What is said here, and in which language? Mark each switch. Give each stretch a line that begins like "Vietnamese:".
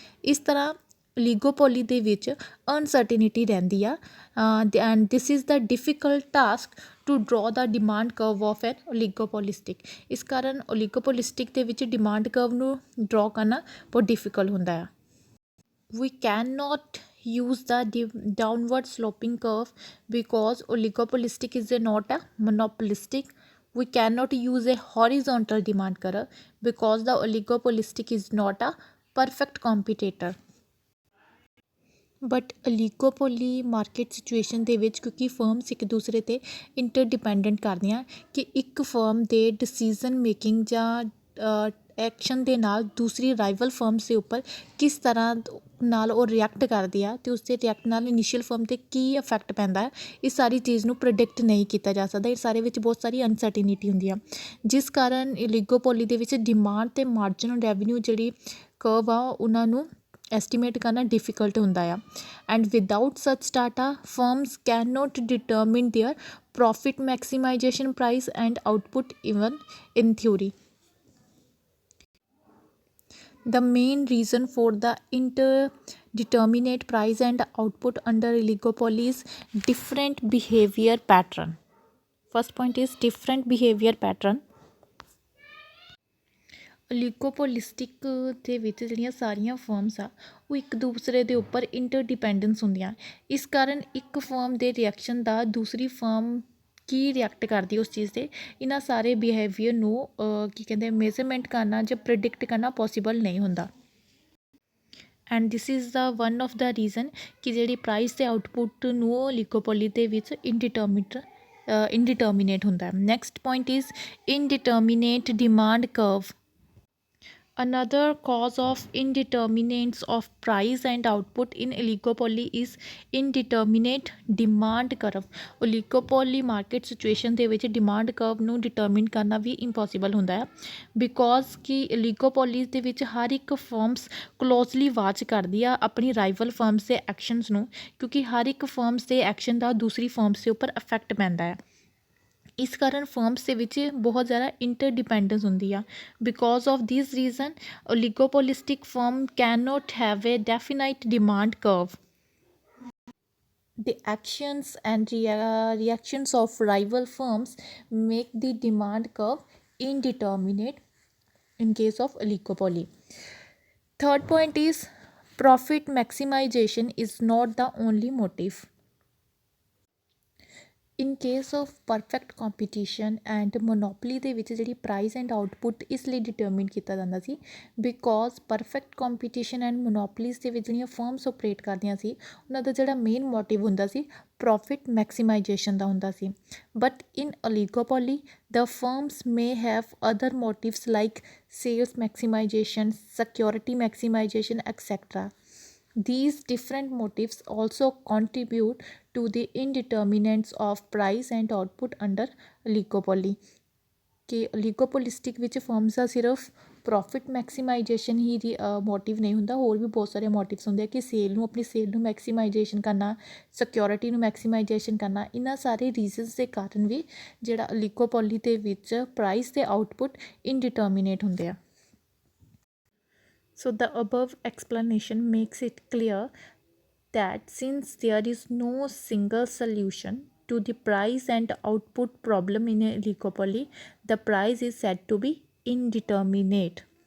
Punjabi: ਇਸ ਤਰ੍ਹਾਂ ਓਲੀਗੋਪੋਲੀ ਦੇ ਵਿੱਚ ਅਨਸਰਟੇਨਿਟੀ ਰਹਿੰਦੀ ਆ,
English: And this is the difficult task to draw the demand curve of an oligopolistic.
Punjabi: ਇਸ ਕਾਰਨ ਓਲੀਗੋਪੋਲਿਸਟਿਕ ਦੇ ਵਿੱਚ ਡਿਮਾਂਡ ਕਰਵ ਨੂੰ ਡਰਾ ਕਰਨਾ ਬਹੁਤ ਡਿਫੀਕਲਟ ਹੁੰਦਾ ਆ।
English: We cannot use the downward sloping curve because oligopolistic is not a monopolistic. We cannot use a horizontal demand curve because the oligopolistic is not a perfect competitor.
Punjabi: But ਓਲੀਗੋਪੋਲੀ market situation ਦੇ ਵਿੱਚ ਕਿਉਂਕਿ firms ਇੱਕ ਦੂਸਰੇ 'ਤੇ ਇੰਟਰਡਿਪੈਂਡੈਂਟ ਕਰਦੀਆਂ ਕਿ ਇੱਕ firm ਦੇ ਡਿਸੀਜ਼ਨ ਮੇਕਿੰਗ ਜਾਂ ਐਕਸ਼ਨ ਦੇ ਨਾਲ ਦੂਸਰੀ ਰਾਈਵਲ ਫਰਮਸ ਦੇ ਉੱਪਰ ਕਿਸ ਤਰ੍ਹਾਂ ਨਾਲ ਉਹ ਰਿਐਕਟ ਕਰਦੀ ਆ, ਅਤੇ ਉਸਦੇ ਰਿਐਕਟ ਨਾਲ ਇਨੀਸ਼ੀਅਲ ਫਰਮ 'ਤੇ ਕੀ ਇਫੈਕਟ ਪੈਂਦਾ ਹੈ, ਇਹ ਸਾਰੀ ਚੀਜ਼ ਨੂੰ ਪ੍ਰੈਡਿਕਟ ਨਹੀਂ ਕੀਤਾ ਜਾ ਸਕਦਾ। ਇਹ ਸਾਰੇ ਵਿੱਚ ਬਹੁਤ ਸਾਰੀ ਅਨਸਰਟੇਨਿਟੀ ਹੁੰਦੀ ਆ, ਜਿਸ ਕਾਰਨ ਓਲੀਗੋਪੋਲੀ ਦੇ ਵਿੱਚ ਡਿਮਾਂਡ ਅਤੇ ਮਾਰਜਨਲ ਰੈਵਨਿਊ ਜਿਹੜੀ ਕਰਵ ਆ ਉਹਨਾਂ ਨੂੰ ਐਸਟੀਮੇਟ ਕਰਨਾ ਡਿਫਿਕਲਟ ਹੁੰਦਾ ਆ।
English: And without such data firms can not determine their profit maximization price and output even in theory. The main reason for the indeterminate price and output under oligopoly is different behavior pattern. First point is different behavior pattern.
Punjabi: ਓਲੀਗੋਪੋਲਿਸਟਿਕ ਦੇ ਵਿੱਚ ਜਿਹੜੀਆਂ ਸਾਰੀਆਂ firms ਆ ਉਹ ਇੱਕ ਦੂਸਰੇ ਦੇ ਉੱਪਰ ਇੰਟਰਡਿਪੈਂਡੈਂਸ ਹੁੰਦੀਆਂ। ਇਸ ਕਾਰਨ ਇੱਕ ਫਰਮ ਦੇ ਰਿਐਕਸ਼ਨ ਦਾ ਦੂਸਰੀ ਫਰਮ ਕੀ ਰਿਐਕਟ ਕਰਦੀ ਉਸ ਚੀਜ਼ 'ਤੇ, ਇਹਨਾਂ ਸਾਰੇ ਬਿਹੇਵੀਅਰ ਨੂੰ ਕੀ ਕਹਿੰਦੇ ਮੇਜ਼ਰਮੈਂਟ ਕਰਨਾ ਜਾਂ ਪ੍ਰੈਡਿਕਟ ਕਰਨਾ ਪੋਸੀਬਲ ਨਹੀਂ ਹੁੰਦਾ।
English: and this is the one of the reason
Punjabi: ਕਿ ਜਿਹੜੀ ਪ੍ਰਾਈਸ ਅਤੇ ਆਊਟਪੁੱਟ ਨੂੰ ਓਲੀਗੋਪੋਲੀ ਦੇ ਵਿੱਚ ਇੰਡਿਟਰਮੀਨੇਟ ਹੁੰਦਾ।
English: Next point is indeterminate demand curve. Another cause of indeterminance of price and output in oligopoly is indeterminate demand curve.
Punjabi: Oligopoly market situation ਦੇ ਵਿੱਚ demand curve ਨੂੰ determine ਕਰਨਾ ਵੀ impossible ਹੁੰਦਾ ਹੈ, because ਕਿ oligopoly ਦੇ ਵਿੱਚ ਹਰ ਇੱਕ firms closely watch ਕਰਦੀ ਆ ਆਪਣੀ rival firms ਦੇ actions ਨੂੰ, ਕਿਉਂਕਿ ਹਰ ਇੱਕ firms ਦੇ action ਦਾ ਦੂਸਰੀ firms ਦੇ ਉੱਪਰ effect ਪੈਂਦਾ ਹੈ। ਇਸ ਕਾਰਨ ਫਰਮਸ ਦੇ ਵਿੱਚ ਬਹੁਤ ਜ਼ਿਆਦਾ ਇੰਟਰਡਿਪੈਂਡੈਂਸ ਹੁੰਦੀ ਆ।
English: Because of this reason oligopolistic firm can not have a definite demand curve. The actions and reactions of rival firms make the demand curve indeterminate in case of oligopoly. Third point is profit maximization is not the only motive. In case of perfect competition and monopoly
Punjabi: ਦੇ ਵਿੱਚ ਜਿਹੜੀ price and output ਇਸ ਲਈ determine ਕੀਤਾ ਜਾਂਦਾ ਸੀ because perfect competition and ਮੋਨੋਪਲੀਜ਼ ਦੇ ਵਿੱਚ ਜਿਹੜੀਆਂ ਫਰਮਸ ਓਪਰੇਟ ਕਰਦੀਆਂ ਸੀ ਉਹਨਾਂ ਦਾ ਜਿਹੜਾ ਮੇਨ ਮੋਟਿਵ ਹੁੰਦਾ ਸੀ ਪ੍ਰੋਫਿਟ ਮੈਕਸੀਮਾਈਜੇਸ਼ਨ ਦਾ ਹੁੰਦਾ ਸੀ।
English: But in oligopoly the firms may have other motives like sales maximization, security maximization etcetera. These different motives also contribute to the indeterminants of price and output under oligopoly.
Punjabi: ਕਿ ਓਲੀਗੋਪੋਲਿਸਟਿਕ ਵਿੱਚ firms ਦਾ ਸਿਰਫ profit ਮੈਕਸੀਮਾਈਜੇਸ਼ਨ ਹੀ motive ਨਹੀਂ ਹੁੰਦਾ, ਹੋਰ ਵੀ ਬਹੁਤ ਸਾਰੇ ਮੋਟਿਵਸ ਹੁੰਦੇ ਆ ਕਿ ਆਪਣੀ ਸੇਲ ਨੂੰ ਮੈਕਸੀਮਾਈਜੇਸ਼ਨ ਕਰਨਾ, ਸਿਕਿਉਰਿਟੀ ਨੂੰ ਮੈਕਸੀਮਾਈਜੇਸ਼ਨ ਕਰਨਾ। ਇਹਨਾਂ ਸਾਰੇ ਰੀਜ਼ਨਸ ਦੇ ਕਾਰਨ ਵੀ ਜਿਹੜਾ ਓਲੀਗੋਪੋਲੀ ਦੇ ਵਿੱਚ ਪ੍ਰਾਈਸ ਤੇ ਆਊਟਪੁੱਟ ਇਨਡਿਟਰਮੀਨੇਟ ਹੁੰਦੇ ਆ।
English: So the above explanation makes it clear that since there is no single solution to the price and output problem in a oligopoly, the price is said to be indeterminate.